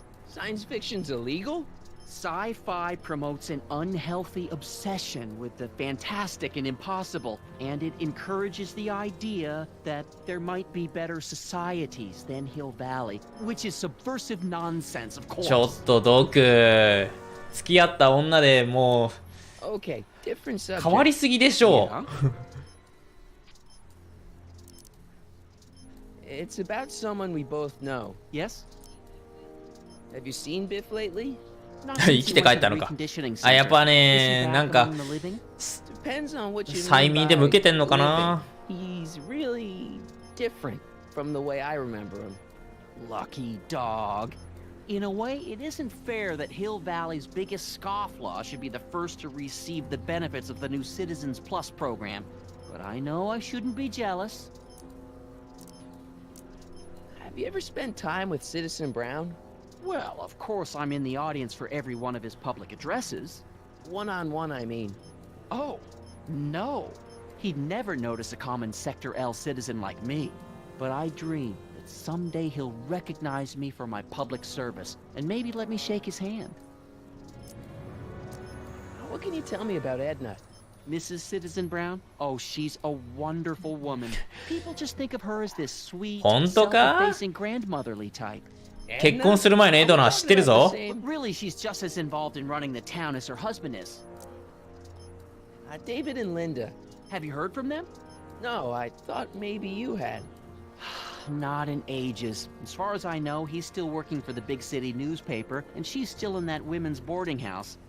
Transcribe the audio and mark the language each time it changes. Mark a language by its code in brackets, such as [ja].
[en] Science fiction's illegal? Sci-fi promotes an unhealthy obsession with the fantastic and impossible, and it encourages the idea that there might be better societies than Hill Valley, which is subversive nonsense, of course. [ja] ちょっとドク、付き合った女でもう [en] Okay, different subject. [ja] 変わりすぎでしょ。 [en] It's about someone we both know. Yes? Have you seen Biff lately? [ja] 生きて帰ったのか。あ、やっぱね、なんか催眠でも受けてんのかな。 [en] He's really different from the way I remember him. Lucky dog. In a way, it isn't fair that Hill Valley's biggest scofflaw should be the first to receive the benefits of the new Citizens Plus program. But I know I shouldn't be jealous. Have you ever spent time with Citizen Brown? Well, of course I'm in the audience for every one of his public addresses. One-on-one, I mean. Oh, no. He'd never notice a common Sector L citizen like me. But I dream that someday he'll recognize me for my public service, and maybe let me shake his hand. What can you tell me about Edna? Mrs. Citizen Brown? Oh, she's a wonderful woman. People just think of her as this sweet, [ja] 本当か？ [en] self-effacing grandmotherly type. [ja] 結婚する前のエドナは知ってるぞ。 [en] But really, she's just as involved in running the town as her husband is. David and Linda. Have you heard from them? No, I thought maybe you had. Not in ages. As far as I know, he's still working for the big city newspaper, and she's still in that women's boarding house.